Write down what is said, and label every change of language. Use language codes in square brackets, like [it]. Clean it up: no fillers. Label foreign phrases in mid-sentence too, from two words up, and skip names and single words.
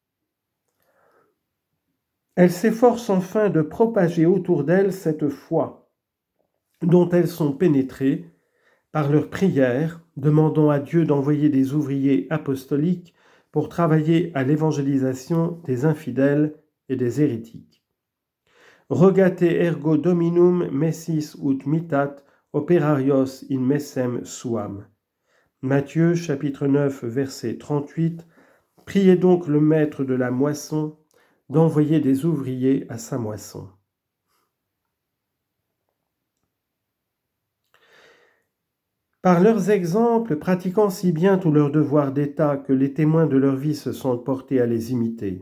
[fr] Elles s'efforcent enfin de propager autour d'elles cette foi, dont elles sont pénétrées par leurs prières, demandant à Dieu d'envoyer des ouvriers apostoliques pour travailler à l'évangélisation des infidèles et des hérétiques. [la] Rogate ergo dominum messis ut mitat operarios in messem suam. [fr] Matthieu chapitre 9 verset 38. Priez donc le maître de la moisson d'envoyer des ouvriers à sa moisson. Par leurs exemples, pratiquant si bien tous leurs devoirs d'État que les témoins de leur vie se sont portés à les imiter.